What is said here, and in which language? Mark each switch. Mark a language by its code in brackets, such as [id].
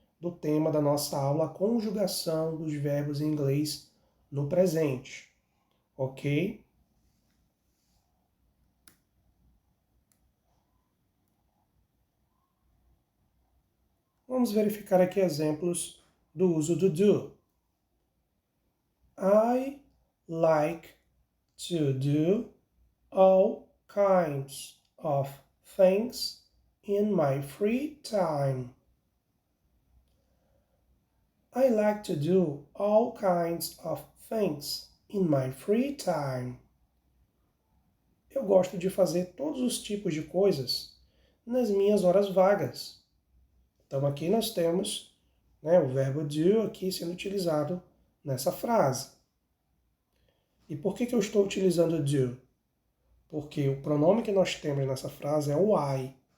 [pt] do tema da nossa aula, a conjugação dos verbos em inglês no presente. Ok? Vamos verificar aqui exemplos do uso do do. [en] I like to do all kinds of things in my free time. I like to do all kinds of things in my free time. [pt] Eu gosto de fazer todos os tipos de coisas nas minhas horas vagas. Então aqui nós temos, o verbo do aqui sendo utilizado nessa frase. E por que eu estou utilizando do? Porque o pronome que nós temos nessa frase é o I.